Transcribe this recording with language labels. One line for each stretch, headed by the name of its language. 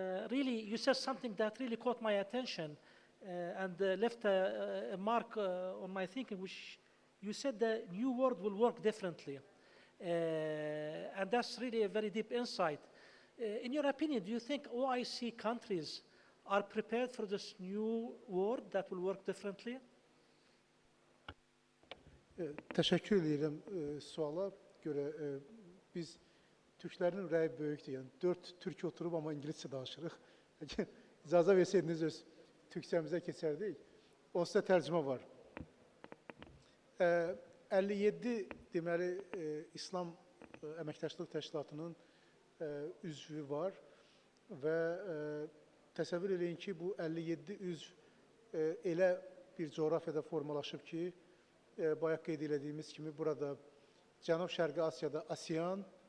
English: Really, you said something that really caught my attention and left a mark on my thinking, which you said the new world will work differently. And that's really a very deep insight. In your opinion, do you think OIC countries are prepared for this new world that will work differently?
Turkish: Teşekkür ederim
Azerbaijani: suala göre. Biz Türklerin ürəyi böyükdür. Yəni 4 Türk oturub amma İngiliscə danışırıq. İcazə versəydiniz öz Türkçəmizə keçərdik. Onsuz da tərcümə var. 57 deməli İslam Əməkdaşlıq Təşkilatının üzvü var və təsəvvür edin ki, bu 57 üzv elə bir coğrafiyada formalaşıb ki, bayaq qeyd elədiyimiz kimi burada Cənub-Şərqi Asiyada ASEAN,